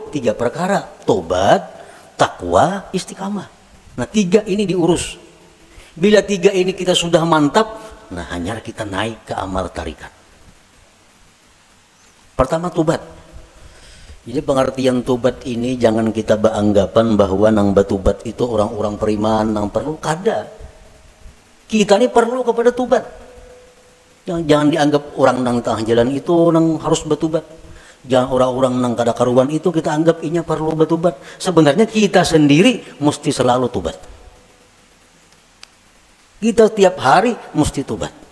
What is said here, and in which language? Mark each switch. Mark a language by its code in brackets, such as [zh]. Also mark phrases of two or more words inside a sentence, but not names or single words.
[id] 3 perkara. Tobat, takwa, istiqamah. Nah, 3 ini diurus. Bila 3 ini kita sudah mantap, nah hanya kita naik ke amal tarikat. Pertama, tobat. Jadi pengertian tobat ini jangan kita beranggapan bahwa [bjn] nang batubat [id] itu orang-orang periman, [bjn] nang perlu kada. [id] Kita ini perlu kepada tubat. Jangan dianggap orang [bjn] nang tengah jalan [id] itu nang harus bertubat. Jangan orang-orang [bjn] nang kada karuan [id] itu kita anggap inya perlu bertubat. Sebenarnya kita sendiri mesti selalu tubat. Kita tiap hari mesti tubat.